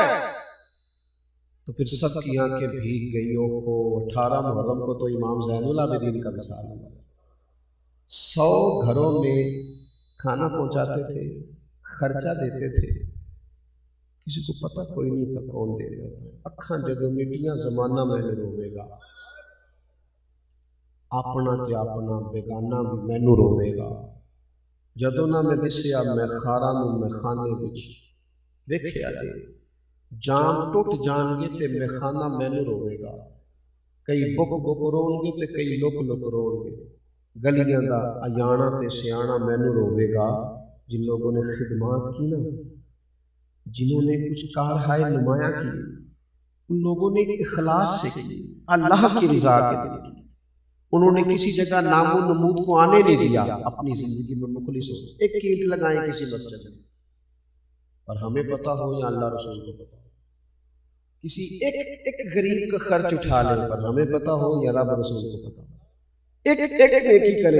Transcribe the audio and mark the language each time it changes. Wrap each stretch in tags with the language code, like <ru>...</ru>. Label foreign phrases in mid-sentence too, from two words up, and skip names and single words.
<ur>تو پھر سب کی آنکھیں بھیگ گئی، اوہو 18 محرم کو تو امام زین العابدین کا وصال ہوا۔ 100 گھروں میں کھانا پہنچاتے تھے، خرچہ دیتے تھے، کسی کو پتہ کوئی نہیں تھا کون دے گا۔</ur> <pa>اکھاں جدوں میٹیاں زمانہ مینوں روے گا، اپنا تے اپنا بیگانہ بھی مینوں روے گا، جدوں نہ میں دسیا میں خاراں نوں میں خانے وچ ویکھیا جے، جام ٹوٹ جان گے تے میں خانہ مینوں روے گا، کئی بک بک رون گے تے کئی لک لک رون گے، گلیاں دا ایانا تے سیانا مینوں روے گا، جن</pa> <ur>لوگوں نے خدمات کی نا، جنہوں نے کچھ کارہائے نمایاں کی، ان لوگوں نے اخلاص سے کی، اللہ کی رضا کے لیے کی، انہوں نے کسی جگہ نام و نمود کو آنے نہیں دیا، اپنی زندگی میں مخلص ہو، ایک اینٹ لگائیں کسی مسجد میں، اور ہمیں پتہ ہو یا اللہ رسول کو پتہ ہو، کسی ایک غریب کا خرچ اٹھا لیں، پر ہمیں پتہ ہو یا رب رسول کو پتہ ہو، ایک نیکی کریں۔</ur>